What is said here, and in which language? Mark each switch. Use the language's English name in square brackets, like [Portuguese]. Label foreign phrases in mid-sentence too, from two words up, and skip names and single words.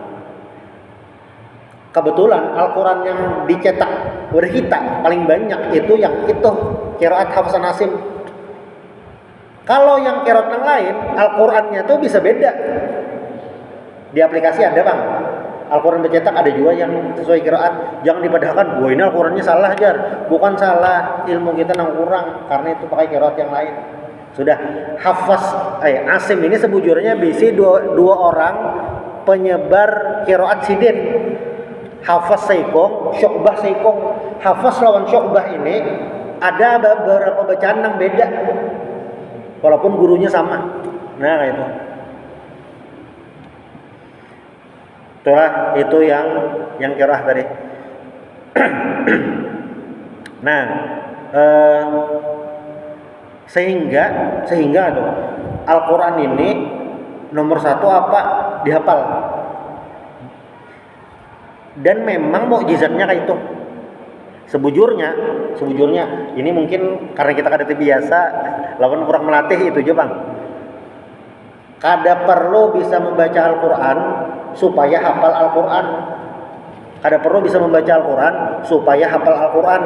[Indonesian] Kebetulan Al-Quran yang dicetak oleh kita paling banyak itu yang itu qiraat Hafs an Asim. Kalau yang qiraat yang lain, Al-Qurannya tuh bisa beda. Di aplikasi ada bang, Al-Quran bercetak ada juga yang sesuai qiraat. [Banjar] Jangan dipadahkan, wah ini Al-Qurannya salah jar. Bukan salah, ilmu kita nang kurang karena itu pakai qiraat yang lain. Sudah, Hafs Asim ini sebujurnya bisi dua orang penyebar qiraat Sidin. Hafs Saikong, Syu'bah Saikong. Hafs lawan Syu'bah ini ada beberapa bacaan yang beda. [Indonesian] Walaupun gurunya sama. Nah, kayak itu. Itulah itu yang qiraat tadi. [Banjar] Nah, sehingga tuh Al-Quran ini nomor satu apa dihafal, dan memang mukjizatnya kayak itu. Sebujurnya ini mungkin karena kita kada terbiasa lawan kurang melatih itu aja bang. Kada perlu bisa membaca Al-Quran supaya hafal Al-Quran. Kada perlu bisa membaca Al-Quran supaya hafal Al-Quran.